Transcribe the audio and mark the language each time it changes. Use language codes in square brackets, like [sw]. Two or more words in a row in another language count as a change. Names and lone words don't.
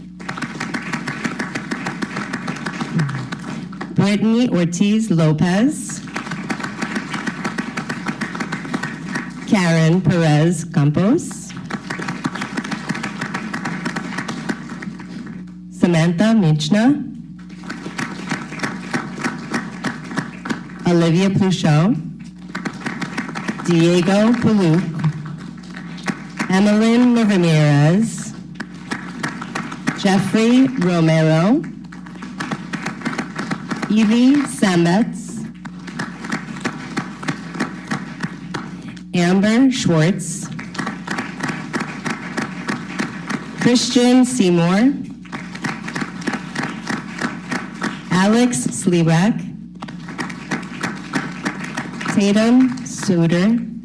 [en] Brittany Ortiz Lopez. Karen Perez Campos. Samantha Michna. Olivia Pluchot. Diego Palouk. Emmeline Ramirez. Jeffrey Romero. Evie Sambetz. Amber Schwartz. Christian Seymour. Alex Slebak. Tatum Suter.